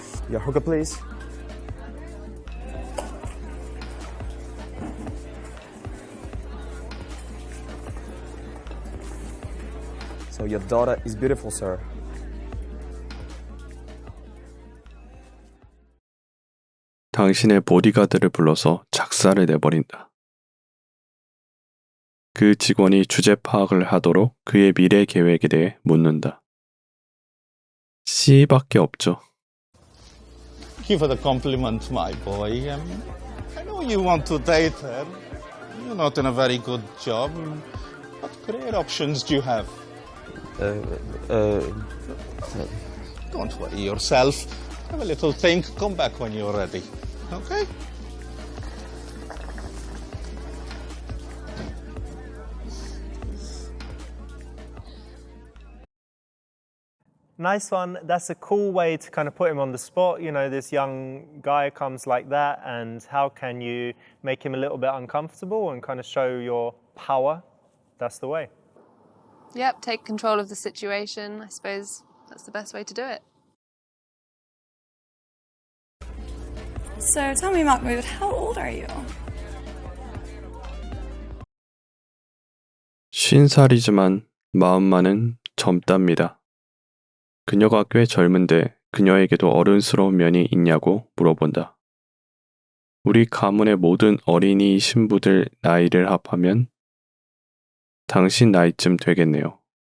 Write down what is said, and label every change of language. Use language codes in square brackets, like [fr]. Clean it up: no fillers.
[en] Your hookah, please. So your daughter is beautiful, sir. [ko] 당신의 보디가드를 불러서 작사를 내버린다. 그 직원이 주제 파악을 하도록 그의 미래 계획에 대해 묻는다. C밖에 없죠. [en] Thank you for the compliment, my boy. I know you want to date her. You're not in a very good job. What career options do you have? Don't worry yourself. Have a little think. Come back when you're ready. Okay? Nice one. That's a cool way to kind of put him on the spot. You know, this young guy comes like that, and how can you make him a little bit uncomfortable and kind of show your power? That's the way. Yep, take control of the situation. I suppose that's the best way to do it. So tell me, Mahmoud, how old are you? [ko] 50살이지만 마음만은 젊답니다. 그녀가 꽤 젊은데 그녀에게도 어른스러운 면이 있냐고 물어본다. 우리 가문의 모든 어린이 신부들 나이를 합하면 당신 나이쯤 되겠네요.